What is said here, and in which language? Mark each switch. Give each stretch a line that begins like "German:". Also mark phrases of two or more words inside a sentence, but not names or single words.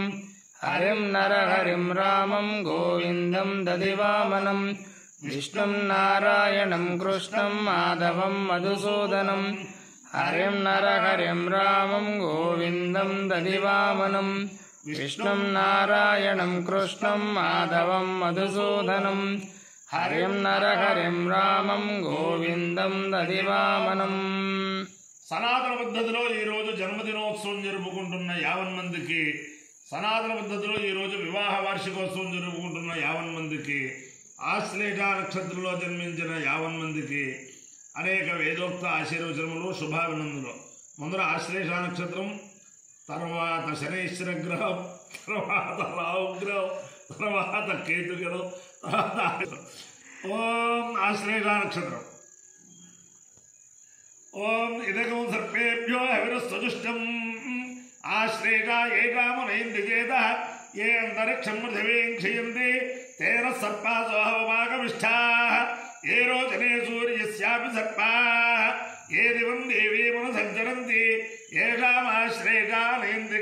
Sanskrit: हरिं नरहरिं रामं गोविन्दं दधिवामनं विष्णुं नारायणं कृष्णं माधवं मधुसूदनं हरिं नरहरिं रामं गोविन्दं दधिवामनं विष्णुं नारायणं कृष्णं माधवं मधुसूदनं हरिं नरहरिं रामं गोविन्दं दधिवामनं।
Telugu: సనాతన పద్ధతిలో ఈ రోజు జన్మదినోత్సవం జరుపుకుంటున్న 50 మందికి, సనాతన పద్ధతిలో ఈ రోజు వివాహ వార్షికోత్సవం జరుపుకుంటున్న 50 మందికి, ఆశ్లేష నక్షత్రంలో జన్మించిన 50 మందికి అనేక వేదోక్త ఆశీర్వచనములు, శుభాభినందనలు. ముందర ఆశ్లేష నక్షత్రం, తర్వాత శనైశ్వర గ్రహం, తర్వాత రాహుగ్రహం, తర్వాత కేతుగ్రహం, తర్వాత ఓం ఆశ్లేష నక్షత్రం.
Sanskrit: ओम इदगं सर्पेभ्यो हविरस्वजुष्टम् आश्लेषा ये कामुनैन्दिजेतः ये अन्तरिक्षं पृथिवीं क्षयन्ति तेन सर्पासो हवमागमिष्ठाः ये रोचने सूर्यस्यापि सर्पाः ये दिवं देवीमनुसञ्चरन्ति येषामाश्लेषा नयन्ति